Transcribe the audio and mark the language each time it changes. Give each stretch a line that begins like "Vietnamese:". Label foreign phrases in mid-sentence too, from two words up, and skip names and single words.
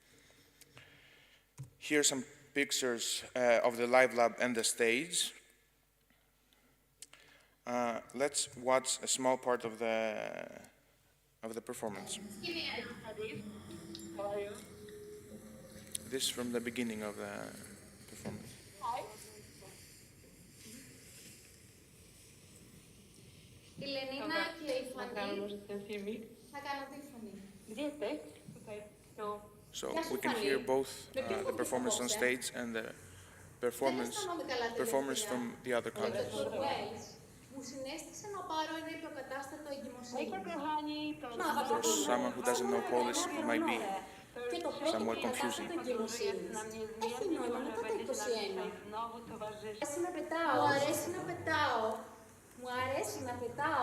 English: Here are some pictures of the live lab and the stage. Let's watch a small part of the performance. How are you? This is from the beginning of the performance. Hi.
Greek: Η Λενίνα και η Φανή θα κάνω τη Φανή.
English: So we can hear both the performance on stage and the performers from the other countries.
Greek: Μου συνέστησε να πάρω ένα υποκατάστατο εγκυμοσύνης.
English: For someone who doesn't know Polish, it might be somewhat confusing.
Greek: Έχει νόημα μετά τα 21. Μου αρέσει να πετάω. Μου αρέσει να πετάω.